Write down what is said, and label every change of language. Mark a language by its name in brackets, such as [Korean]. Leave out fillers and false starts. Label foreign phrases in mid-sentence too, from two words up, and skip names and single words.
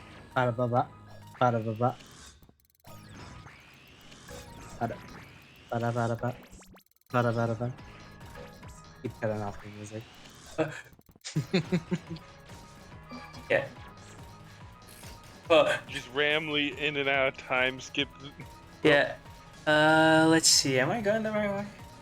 [English] Bada ba ba. Bada ba ba. Bada bada bada ba. Bada bada ba. Keep cutting off the music. Yeah. Well, Just randomly in and out of time skip. yeah. Let's see. Am I going the right way?